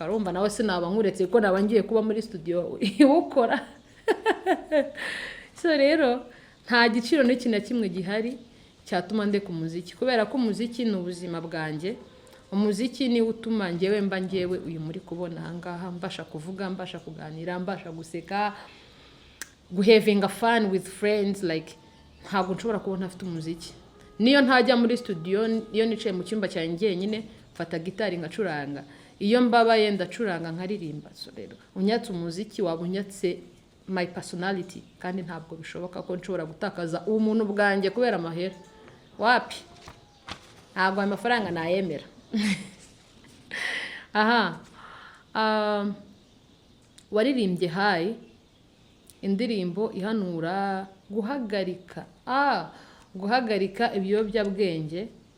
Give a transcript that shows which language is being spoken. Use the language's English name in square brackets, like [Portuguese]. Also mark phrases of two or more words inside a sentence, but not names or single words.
[Kinyarwanda] Urumva nawe sinaba nkuretse kuko naba ngiye kuba muri studio iwukora. So rero nta giciro n'iki na kimwe gihari cyatuma ndeka umuziki, kubera ko umuziki ni ubuzima bwanjye. Umuziki ni utuma njyewe mba njyewe uyu muri kubona ahangaha, mbasha kuvuga, mbasha kuganira, mbasha guseka, [English] having a fun with friends. [Kinyarwanda] Like ntabwo nshobora kubona afite umuziki. Niyo ntajya muri studio, iyo nicaye mu cyumba cyanjye nyine mfata gitari ngacuranga, iyo mbabaye ndacuranga nkaririmba. So rero unyatse umuziki waba unyatse [English] my personality, [Kinyarwanda] kandi ntabwo bishoboka ko nshobora gutakaza umuntu bwanjye kubera amahera. Wapi, ntabwo ayo mafaranga nayemera. Waririmbye hayi indirimbo ihanura guhagarika ibiyobyabwenge.